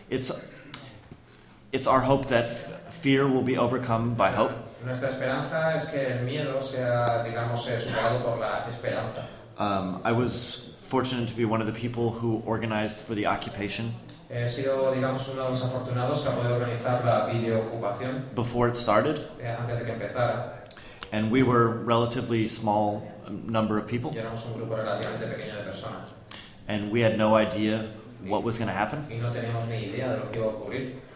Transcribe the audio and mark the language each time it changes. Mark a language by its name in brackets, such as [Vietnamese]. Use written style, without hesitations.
[English] it's our hope that fear will be overcome by hope. [Spanish] Nuestra esperanza es que el miedo sea, digamos, superado por la esperanza. [English] I was fortunate to be one of the people who organized for the occupation. [Spanish] He sido, digamos, uno de los afortunados que ha podido organizar la videoocupación. [English] Before it started. [Spanish] Antes de que empezara. [English] And we were relatively small number of people. [Spanish] Y éramos un grupo relativamente pequeño de personas. [English] And we had no idea what was going to happen. [Spanish] Y no teníamos ni idea de lo que iba a ocurrir.